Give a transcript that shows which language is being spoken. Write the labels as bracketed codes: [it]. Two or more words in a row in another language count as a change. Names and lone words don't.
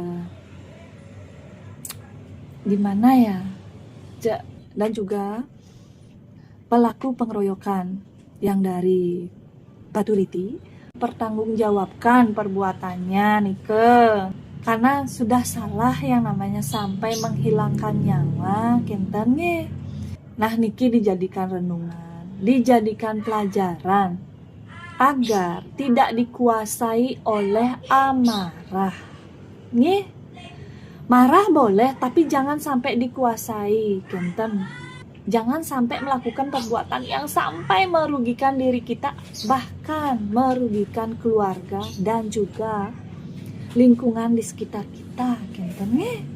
[id] gimana ya, dan juga pelaku pengeroyokan yang dari Baturiti pertanggungjawabkan perbuatannya nike, karena sudah salah yang namanya sampai menghilangkan nyawa [ban] kinten nge. [id] Nah niki dijadikan renungan, dijadikan pelajaran agar tidak dikuasai oleh amarah nge. Marah boleh tapi jangan sampai dikuasai kinten. Jangan sampai melakukan perbuatan yang sampai merugikan diri kita, bahkan merugikan keluarga dan juga lingkungan di sekitar kita [ban] kinten nge.